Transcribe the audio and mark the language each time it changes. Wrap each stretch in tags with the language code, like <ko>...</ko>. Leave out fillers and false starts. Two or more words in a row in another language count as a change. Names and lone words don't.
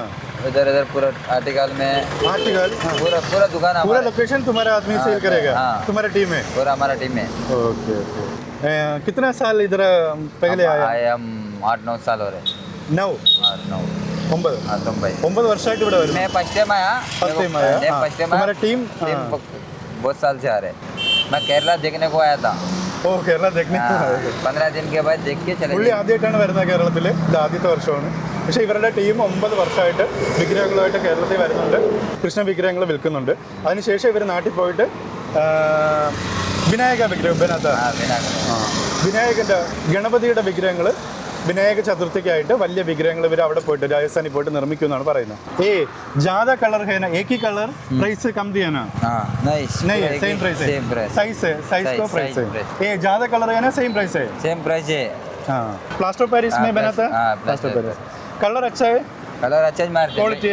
<hi>इधर पूरा आर्टिकल में. आर्टिकल. पूरा दुकान पूरा लोकेशन तुम्हारा आदमी सेल करेगा? हाँ. तुम्हारा टीम है? पूरा हमारा टीम है.</hi> <en>okay okay.</en> <hi>कितना साल इधर पहले आए? हम 8-9 साल हो रहे. 9. 9. 9. हाँ</hi> <ml>9 വർഷമായിട്ട് ഇവിടെ വരുന്നു.</ml> <hi>मैं</hi> <en>first time</en> <hi>आया.</hi> <en>first time</en> <hi>आया.</hi> <en>first time.</en> <hi>तुम्हारा टीम बहुत साल से आ रहे. मैं केरला देखने को आया था. ഓ കേരള देखने को आया. 15 दिन के बाद देख के चले.</hi> <ml>പുള്ളി ആദ്യമായിട്ടാണ് വരുന്നത് കേരളത്തിൽ. ഇത് ആദ്യത്തെ വർഷമാണ്. പക്ഷേ ഇവരുടെ ടീം 9 വർഷമായിട്ട് വിഗ്രഹങ്ങളുമായിട്ട് കേരളത്തിൽ വരുന്നുണ്ട്. കൃഷ്ണ വിഗ്രഹങ്ങൾ വിൽക്കുന്നുണ്ട്. അതിനുശേഷം ഇവർ നാട്ടിൽ പോയിട്ട് വിനായക വിഗ്രഹം വിനായകൻ്റെ ഗണപതിയുടെ വിഗ്രഹങ്ങൾ വിനായക ചതുർത്ഥിക്കായിട്ട് വലിയ വിഗ്രഹങ്ങൾ ഇവർ അവിടെ പോയിട്ട് രാജസ്ഥാനിൽ പോയിട്ട് നിർമ്മിക്കുമെന്നാണ് പറയുന്നത്.</ml> <hi>ज़्यादा कलर है ना, एक ही</hi> <en>colour price</en> <hi>से कम दिया ना? नहीं है,</hi> <en>same price</en> <hi>है. साइज को प्राइस है. ये ज़्यादा कलर है ना,</hi> <en>same price</en> <hi>है.</hi> <en>same price</en> <hi>है. हाँ</hi> <en>plaster Paris</en> <hi>में बनाता है.</hi> <en>plaster Paris</en> <hi>कलर अच्छा है. कलर अच्छा मारते हैं. क्वालिटी</hi>